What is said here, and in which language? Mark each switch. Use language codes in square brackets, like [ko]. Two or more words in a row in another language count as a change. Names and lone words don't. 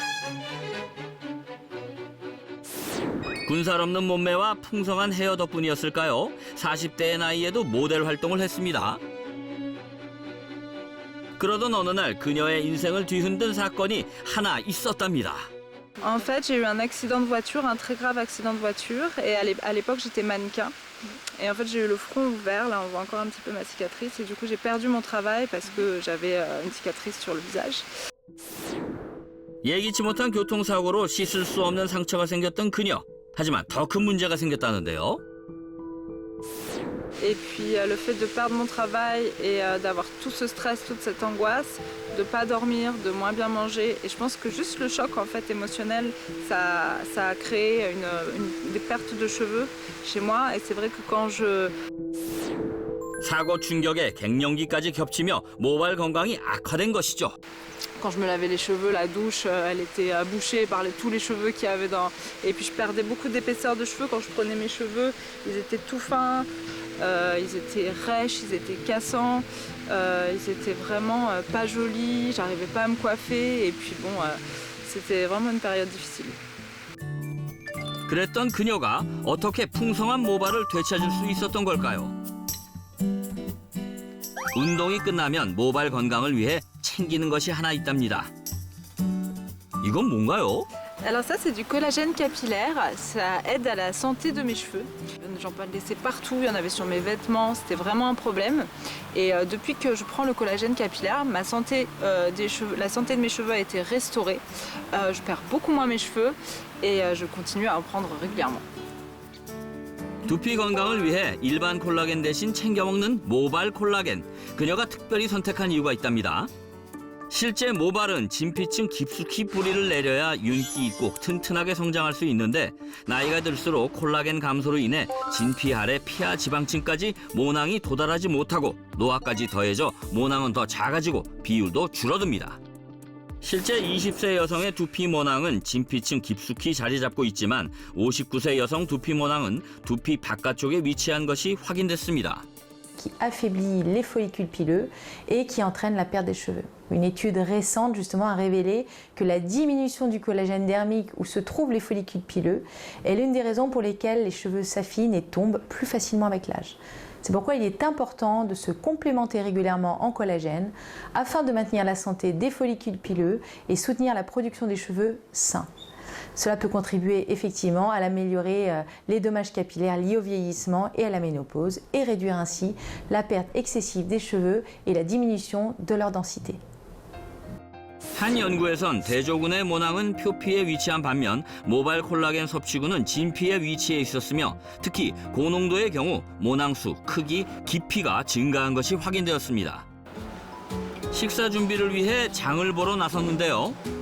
[ko] 군살 없는 몸매와 풍성한 헤어 덕분이었을까요? 40대의 나이에도 모델 활동을 했습니다. 그러던 어느 날 그녀의 인생을 뒤흔든 사건이 하나 있었답니다. [fr] En fait, j'ai eu un accident de voiture, un très grave accident de voiture. Et à l'époque, j'étais mannequin. Et en fait, j'ai eu le front ouvert. Là, on voit encore un petit peu ma cicatrice. Et du coup, j'ai perdu mon travail parce que j'avais une cicatrice sur le visage. [ko] 예기치 못한 교통사고로 씻을 수 없는 상처가 생겼던 그녀. 하지만 더 큰 문제가 생겼다는데요. [fr] Et puis, le fait de perdre mon travail et d'avoir tout ce stress, toute cette angoisse, de pas dormir, de moins bien manger. Et je pense que juste le choc en fait émotionnel, ça a créé des pertes de cheveux chez moi. Et c'est vrai que quand [ko] 사고 충격에 갱년기까지 겹치며 모발 건강이 악화된 것이죠. [fr] Quand je me lavais les cheveux, la douche, elle était bouchée par tous les cheveux qu'il y avait dans... Et puis je perdais beaucoup d'épaisseur de cheveux quand je prenais mes cheveux. Ils étaient tout fins, ils étaient rêches, ils étaient cassants, ils étaient vraiment pas jolis, j'arrivais pas à me coiffer. Et puis bon, c'était vraiment une période difficile. [ko] 그랬던 그녀가 어떻게 풍성한 모발을 되찾을 수 있었던 걸까요? 운동이 끝나면 모발 건강을 위해 챙기는 것이 하나 있답니다. 이건 뭔가요? [fr] Alors ça, c'est du collagène capillaire. Ça aide à la santé de mes cheveux. J'en laissais partout, il y en avait sur mes vêtements, c'était vraiment un problème. Et depuis que je prends le collagène capillaire, ma santé, la santé de mes cheveux a été restaurée. Je perds beaucoup moins mes cheveux et je continue à en prendre régulièrement. [ko] 두피 건강을 위해 일반 콜라겐 대신 챙겨 먹는 모발 콜라겐. 그녀가 특별히 선택한 이유가 있답니다. 실제 모발은 진피층 깊숙이 뿌리를 내려야 윤기 있고 튼튼하게 성장할 수 있는데 나이가 들수록 콜라겐 감소로 인해 진피 아래 피하 지방층까지 모낭이 도달하지 못하고 노화까지 더해져 모낭은 더 작아지고 비율도 줄어듭니다. 실제 20세 여성의 두피 모낭은 진피층 깊숙이 자리 잡고 있지만 59세 여성 두피 모낭은 두피 바깥쪽에 위치한 것이 확인됐습니다. [fr] Qui affaiblit les follicules pileux et qui entraîne la perte des cheveux. Une étude récente justement a révélé que la diminution du collagène dermique où se trouvent les follicules pileux est l'une des raisons pour lesquelles les cheveux s'affinent et tombent plus facilement avec l'âge. C'est pourquoi il est important de se complémenter régulièrement en collagène afin de maintenir la santé des follicules pileux et soutenir la production des cheveux sains. Cela peut contribuer effectivement à améliorer les dommages capillaires liés au vieillissement et à la ménopause et réduire ainsi la perte excessive des cheveux et la diminution de leur densité. [ko] 한 연구에선 대조군의 모낭은 표피에 위치한 반면 모발 콜라겐 섭취군은 진피에 위치해 있었으며 특히 고농도의 경우 모낭수, 크기, 깊이가 증가한 것이 확인되었습니다. 식사 준비를 위해 장을 보러 나섰는데요.